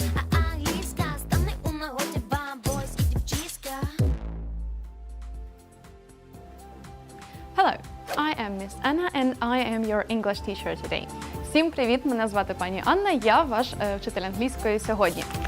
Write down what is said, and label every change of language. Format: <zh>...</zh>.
<uk>Англійська стане у нагоді вам, бойс і дівчиська.</uk> <en>Hello, I am Miss Anna and I am your English teacher today.</en> <uk>Всім привіт, мене звати пані Анна, я ваш вчитель англійської сьогодні.</uk>